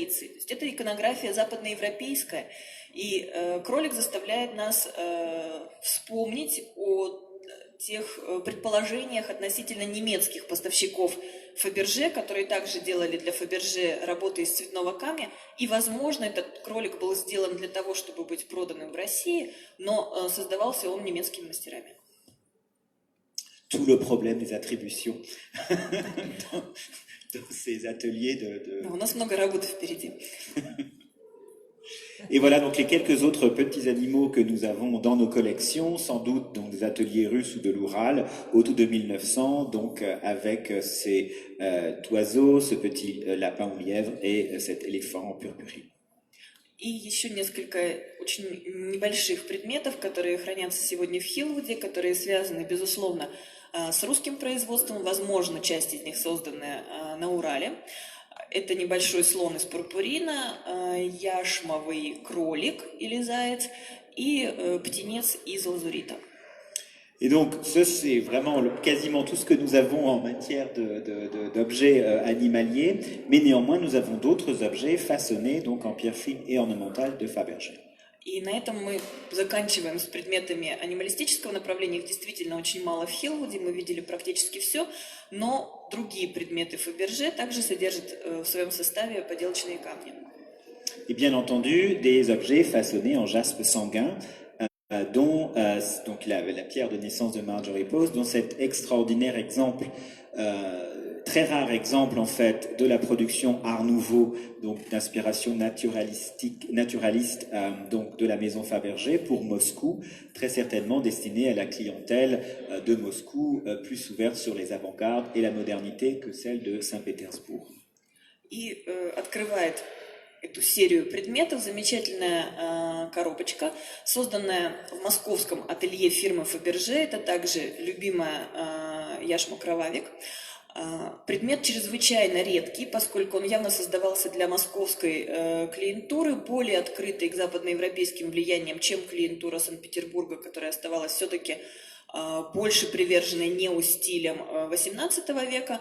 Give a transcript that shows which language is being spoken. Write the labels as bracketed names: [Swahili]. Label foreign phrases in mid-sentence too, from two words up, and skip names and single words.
[Russian] То есть это иконография западноевропейская. И кролик заставляет нас вспомнить о тех предположениях относительно немецких поставщиков Фаберже, которые также делали для Фаберже работы из цветного камня. И, возможно, этот кролик был сделан для того, чтобы быть проданным в России, но создавался он немецкими мастерами. [French] Tout le problème des attributions dans ces ateliers [Russian] У нас много работы впереди. [French] Et voilà donc les quelques autres petits animaux que nous avons dans nos collections, sans doute dans des ateliers russes ou de l'Oural, autour de 1900, donc avec ces oiseaux, ce petit lapin ou lièvre et cet éléphant en purpurine. [Russian] И еще несколько очень небольших предметов, которые хранятся сегодня в Хиллвуде, которые связаны, безусловно, с русским производством. Возможно, часть из них создана на Урале. Это небольшой слон из пурпурина, яшмовый кролик или заяц и птенец из лазурита. [French] Et donc, ça, c'est vraiment quasiment tout ce que nous avons en matière d'objets animaliers, mais néanmoins, nous avons d'autres objets façonnés donc en pierre fine et ornementale de Fabergé. [Russian] И на этом мы заканчиваем с предметами анималистического направления. Их действительно очень мало в Хиллвуде, мы видели практически все, но другие предметы Фаберже также содержат в своем составе поделочные камни. [French] Et bien entendu, des objets façonnés en jaspe sanguin, donc la pierre de naissance de Marjorie Post, dont cet extraordinaire exemple, très rare exemple en fait de la production Art Nouveau, donc d'inspiration naturaliste, donc de la maison Fabergé pour Moscou, très certainement destinée à la clientèle de Moscou, plus ouverte sur les avant-gardes et la modernité que celle de Saint-Pétersbourg. [Russian] И открывает эту серию предметов замечательная коробочка, созданная в московском ателье фирмы Fabergé. Это также любимая яшма Кровавик. Предмет чрезвычайно редкий, поскольку он явно создавался для московской клиентуры, более открытой к западноевропейским влияниям, чем клиентура Санкт-Петербурга, которая оставалась все-таки больше приверженной неостилям XVIII века.